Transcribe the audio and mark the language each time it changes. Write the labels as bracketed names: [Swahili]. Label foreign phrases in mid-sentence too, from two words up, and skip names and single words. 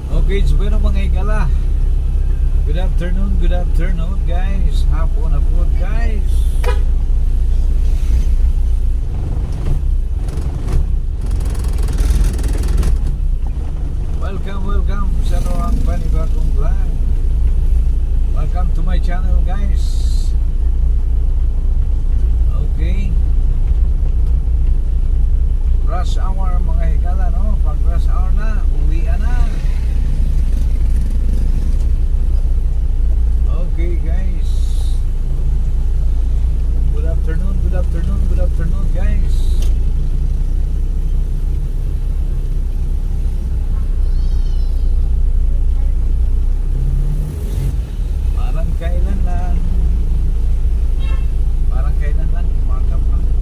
[Cebuano] Page bueno mga higala. [English] Good afternoon guys. [Filipino] Hapon na po guys. Welcome sa ang panibagong vlog. [English] Welcome to my channel guys. [Cebuano] Okay. [English] Rush hour [Cebuano] mga higala, no? [Filipino] Pag [English] rush hour [Filipino] na, uwian na. [English] Okay guys. Good afternoon guys. [Filipino] Parang kailan lang umaga pa.